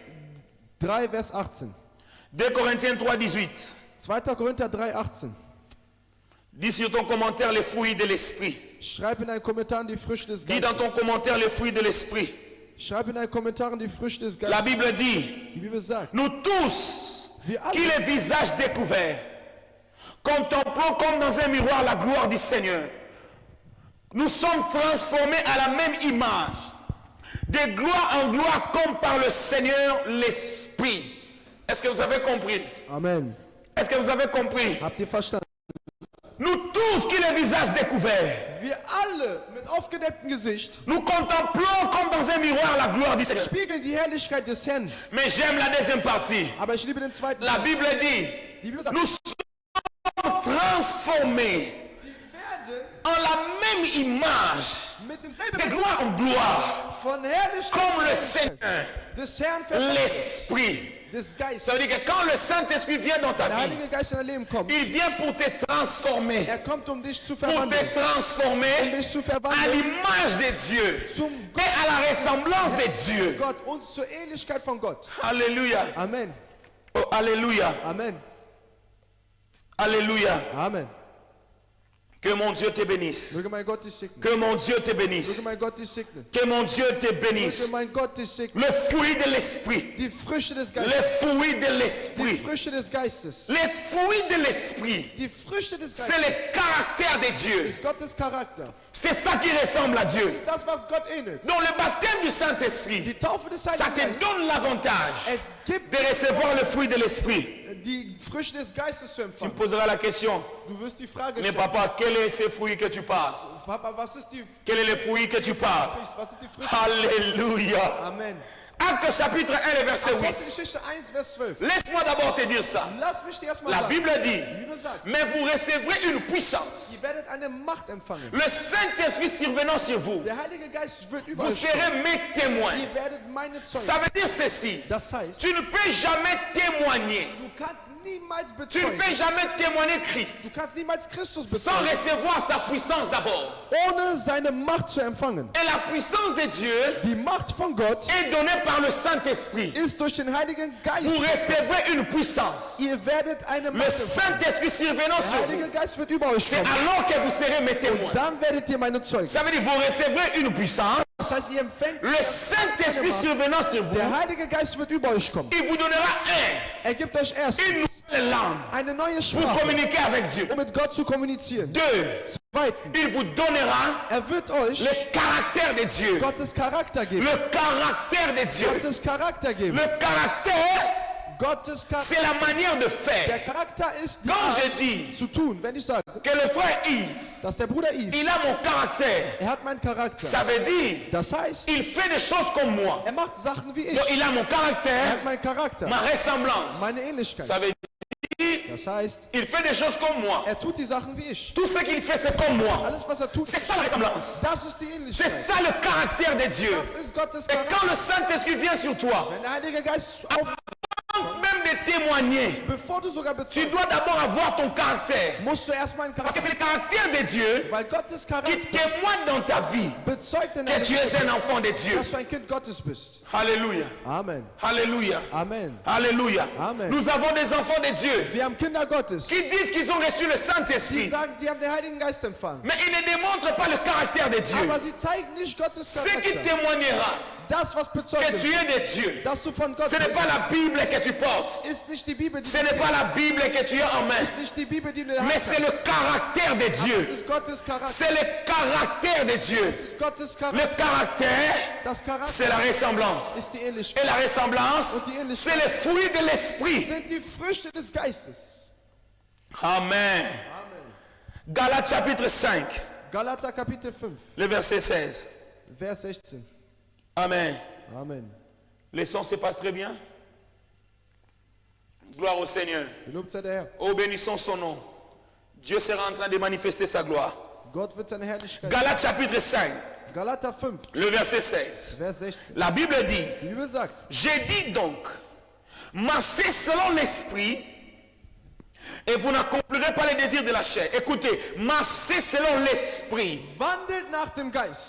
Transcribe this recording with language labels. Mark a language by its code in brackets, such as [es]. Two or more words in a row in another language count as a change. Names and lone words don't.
[de] 3, Vers 18. [fr] 2 Corinthiens 3, 18. [de] 2. Korinther 3, 18. [fr] Dis sur ton commentaire les fruits de l'esprit. [de] Schreib in einen Kommentar die Früchte des [fr] Dis dans [de] Geistes. [fr] ton commentaire les fruits de l'esprit. [de] Schreib in einen Kommentar die Früchte des [fr] La [de] Geistes. [fr] Bible dit, [de] Die Bibel sagt, [fr] nous tous, [de] wir [fr] qui [de] alle, [fr] les visages découverts, contemplons comme dans un miroir la gloire du Seigneur, nous sommes transformés à la même image, de gloire en gloire comme par le Seigneur l'Esprit. Est-ce que vous avez compris? Amen. Est-ce que vous avez compris? [de] Habt ihr verstanden? [fr] Nous tous qui les visages découverts, [de] Wir alle mit aufgedecktem Gesicht [fr] nous contemplons comme dans un miroir la gloire du Seigneur. [de] spiegeln die Herrlichkeit des Herrn. [fr] Mais j'aime la deuxième partie. [de] Aber ich liebe den zweiten [fr] La [de] Teil. [fr] Bible dit, [de] Die Bibel sagt, [fr] nous sommes transformés [de] werden [fr] en la même image, [de] mit demselben [fr] de gloire en gloire, [de] von Herrlichkeit [fr] comme le [de] zu [fr] Seigneur, [de] Herrlichkeit des Herrn verwandelt, [fr] l'Esprit. [de] des Geistes. [fr] Ça veut dire que quand le Saint-Esprit vient dans ta [de] Der [fr] vie, [de] Heilige Geist in dein Leben kommt. [fr] il vient pour te transformer, [de] Kommt, um dich zu [fr] pour [de] verwandeln. [fr] te transformer [de] Dich zu [fr] à [de] verwandeln [fr] l'image de Dieu [de] zum [fr] et à la ressemblance de Dieu. [de] Gott und zur Ähnlichkeit von Gott. [fr] Alléluia. Amen. Oh, alléluia. Amen. Alléluia. Amen. Que mon Dieu te bénisse. [de] Möge mein Gott dich segnen. [fr] Que mon Dieu te [de] Möge [fr] bénisse. [de] mein Gott dich segnen. [fr] Que mon Dieu te bénisse. [de] Möge mein Gott dich segnen. [fr] Le fruit de l'esprit. [de] Die Früchte des [fr] Les [de] Geistes. [fr] fruits de [de] Die [fr] l'esprit. [de] Früchte des Geistes. [fr] Les fruits de l'esprit. [de] Die Früchte des [fr] C'est [de] Geistes. [fr] le caractère de Dieu. [de] Ist Gottes Charakter. [fr] C'est ça qui ressemble à Dieu. [de] Ist das, was Gott ähnelt. [fr] Donc le baptême du [de] Die [fr] Saint-Esprit, [de] Taufe des [fr] ça [de] Heiligen [fr] te [de] Geistes. [fr] donne l'avantage [de] Es gibt [fr] de recevoir le fruit de l'esprit. [de] die Früchte des Geistes zu [fr] Tu me [de] empfangen. [fr] poseras la question, [de] Du wirst die Frage [fr] mais [de] stellen. [fr] papa, quel est ce fruit que tu parles? [de] Papa, was ist die [fr] Quel est le fruit que tu parles? [de] Was sind die Früchte? [fr] Alléluia. Amen. Acte chapitre 1, le verset 8. [de] Apostelgeschichte 1, Vers 12. [fr] Laisse-moi d'abord te dire ça. [de] Lass mich dir erstmal [fr] La [de] sagen. [fr] Bible dit, [de] Die Bibel sagt, [fr] mais vous recevrez une puissance. [de] ihr werdet eine Macht empfangen. [fr] Le Saint-Esprit survenant sur vous, [de] Der Heilige Geist wird über [fr] vous [de] euch kommen. [fr] serez mes témoins. [de] Ihr werdet meine [fr] Ça [de] Zeugen. [fr] veut dire ceci. [de] Das heißt, [fr] Tu ne peux jamais témoigner. [de] du kannst niemals [fr] Tu ne [de] bezeugen. [fr] peux jamais témoigner Christ [de] Du kannst niemals Christus [fr] sans [de] bezeugen, [fr] recevoir sa puissance d'abord. [de] ohne seine Macht zu empfangen. [fr] Et la puissance de Dieu [de] Die Macht von Gott [fr] est donnée par le Saint-Esprit. [de] ist durch den Heiligen Geist. [fr] Vous recevrez une puissance. [de] Ihr werdet eine [fr] Le [de] Macht empfangen. [fr] Saint-Esprit survenant [de] Der [fr] sur vous. [de] Heilige Geist wird über euch [fr] C'est [de] kommen. [fr] alors que vous serez mes témoins. [de] Dann werdet ihr meine Zeugen. [fr] Ça veut dire vous recevrez une puissance. [de] Das heißt, ihr empfängt, [fr] Le Saint-Esprit survenant sur vous, [de] der Heilige Geist wird über euch kommen. [fr] il vous donnera [de] Er gibt euch erst [fr] une nouvelle langue [de] eine neue [fr] pour [de] Sprache, [fr] communiquer avec Dieu. [de] um mit Gott zu kommunizieren. [fr] 2. [de] Zweitens, [fr] Il vous donnera [de] er wird euch [fr] le caractère de Dieu. [de] Gottes Charakter geben. [fr] Le caractère de Dieu. [de] Gottes Charakter geben. [fr] Le caractère, [de] Gottes Charakter. [fr] c'est la manière de [de] Der [fr] faire. [de] Charakter ist die [fr] Quand [de] Art [fr] je dis [de] zu tun. Wenn ich sage, [fr] que le frère Yves, [de] dass der Bruder Yves, [fr] il a mon caractère, [de] er hat meinen Charakter. [fr] ça veut dire [de] Das heißt, [fr] il fait des choses comme moi. [de] er macht Sachen wie ich. [fr] Donc il a mon [de] Er [fr] caractère, [de] hat meinen Charakter. [fr] ma ressemblance. [de] Meine Ähnlichkeit. [fr] Ça veut dire [de] Das heißt, [fr] il fait des choses comme moi. [de] er tut die Sachen wie ich. [fr] Tout ce qu'il fait, c'est comme moi. [de] Alles, was er tut, [fr] C'est ça la ressemblance. [de] das ist die [fr] C'est [de] Ähnlichkeit. [fr] ça le caractère de Dieu. [de] Das ist Gottes [fr] Et [de] Charakter. [fr] quand le Saint-Esprit vient sur toi, [de] Wenn der Heilige Geist auf [fr] même de témoigner, [de] Bevor du sogar [fr] tu [de] bezeugst, [fr] dois d'abord avoir ton caractère. [de] musst du erstmal einen [fr] Parce que [de] Charakter. [fr] c'est le caractère de Dieu [de] Weil Gottes [fr] qui [de] Charakter [fr] témoigne dans ta vie [de] bezeugt in [fr] que [de] deinem [fr] tu es un enfant de Dieu. [de] dass du ein Kind Gottes bist. [fr] Alléluia. Amen. Alléluia. Amen. Alléluia. Amen. Nous avons des enfants de Dieu [de] Wir haben Kinder Gottes. [fr] qui disent qu'ils ont reçu le [de] Die [fr] Saint-Esprit. [de] sagen, sie haben den Heiligen Geist empfangen. [fr] Mais ils ne démontrent pas le caractère de Dieu. [de] Aber sie zeigen nicht Gottes [fr] Ce qui [de] Charakter. [fr] témoignera [de] Das, was bezeugt [fr] que tu [de] wird, [fr] es de Dieu, [de] dass du von Gott [fr] ce n'est [de] bist, [fr] pas la Bible que tu portes. [de] ist nicht die Bibel, die [fr] Ce [de] du [fr] n'est pas la [de] kennst. [fr] Bible que tu as en main. [de] Ist nicht die Bibel, die du in der [fr] Mais [de] Hand [fr] c'est le [de] hast. [fr] caractère de [de] Aber es [fr] Dieu. [de] ist Gottes Charakter. [fr] C'est le caractère de Dieu. [de] Es ist Gottes [fr] Le [de] Charakter. [fr] caractère, [de] Das [fr] c'est la [de] Charakter [fr] ressemblance. [de] ist die [fr] Et [de] Ähnlichkeit. [fr] la ressemblance, c'est le fruit de l'esprit. [de] Sind die Früchte des Geistes. [fr] Amen. Galates chapitre 5, [de] Galater Kapitel 5, [fr] le verset 16. [de] Vers 16. [fr] Amen. Amen. Les sons se passent très bien. Gloire au Seigneur. [de] Gelobt sei der Herr. [fr] Oh, bénissons son nom. Dieu sera en train de manifester sa gloire. [de] Gott wird seine Herrlichkeit. [fr] Galates chapitre 5, [de] Galater 5, [fr] le verset 16. [de] Vers 16. [fr] La Bible dit, [de] Die Bibel sagt, [fr] j'ai dit donc, marchez selon l'esprit et vous n'accomplirez pas les désirs de la chair. Écoutez, marchez selon l'esprit. [de] wandelt nach dem Geist.